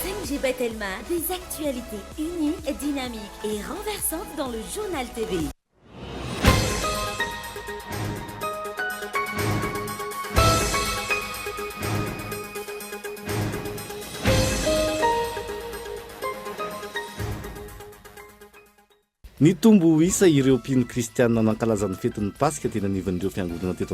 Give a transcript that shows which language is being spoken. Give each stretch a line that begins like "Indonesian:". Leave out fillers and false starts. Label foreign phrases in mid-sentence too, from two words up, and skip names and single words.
French: Elisabeth Elma, des actualités uniques, dynamiques et renversantes dans le Journal TV.
Malagasy: Ny tombo isa ireo mpino kristianina nankalazan'ny fetin'ny pasika tena nivan'ireo fiangonana teto